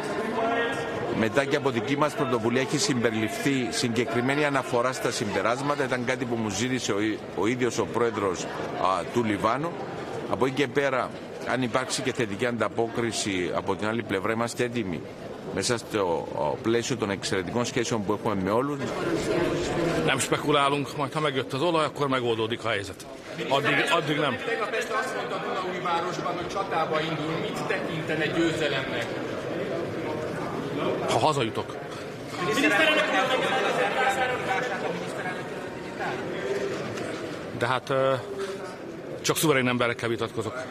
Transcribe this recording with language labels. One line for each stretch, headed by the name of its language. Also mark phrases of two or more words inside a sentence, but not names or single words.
Greek: Μετά και από δική μας πρωτοβουλία έχει συμπεριληφθεί συγκεκριμένη αναφορά στα συμπεράσματα. Ήταν κάτι που μου ζήτησε ο ίδιος ο Πρόεδρος του Λιβάνου. Από εκεί και πέρα, αν υπάρξει και θετική ανταπόκριση από την άλλη πλευρά, είμαστε έτοιμοι μέσα στο πλαίσιο των εξαιρετικών σχέσεων που έχουμε με όλους.
Hungarian: Nem spekulálunk, majd ha megjött az olaj, akkor megoldódik a helyzet. Addig nem. Tegnap este azt mondta Dunaújvárosban, hogy csatába indul. Mit tekintene győzelemnek? Ha hazajutok. De hát csak szuverén emberekkel vitatkozok.